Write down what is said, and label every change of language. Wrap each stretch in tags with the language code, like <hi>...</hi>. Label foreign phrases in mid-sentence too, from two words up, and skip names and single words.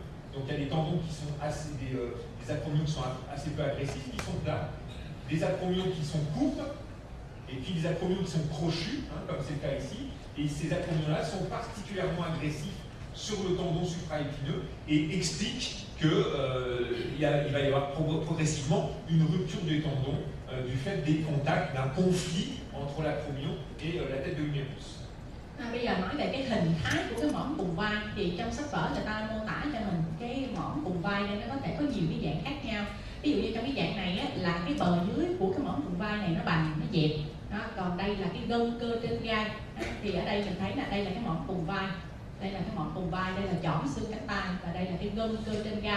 <fr>Donc il y a des tendons qui sont des acromions qui sont assez peu agressifs, qui sont plats, des acromions qui sont courts, et puis des acromions qui sont crochus, hein, comme c'est le cas ici. Et ces acromions-là sont particulièrement agressifs sur le tendon supraépineux et expliquent qu'il va y avoir progressivement une rupture des tendons du fait des contacts, d'un conflit entre l'acromion et la tête de l'humérus.</fr> <vi>Bây giờ nói về cái hình thái của cái mỏm cùng vai, thì trong sách vở người ta mô tả cho mình cái mỏm cùng vai nên nó có thể có nhiều cái dạng khác nhau. Ví dụ như trong cái dạng này là cái bờ dưới của cái mỏm cùng vai này nó bằng, nó dẹp. Đó, còn đây là cái gân cơ trên gai. Thì ở đây mình thấy là đây là cái mỏm cùng vai, đây là cái mỏm cùng vai, đây là chỏm xương cánh tay, và đây là cái gân cơ trên gai.</vi>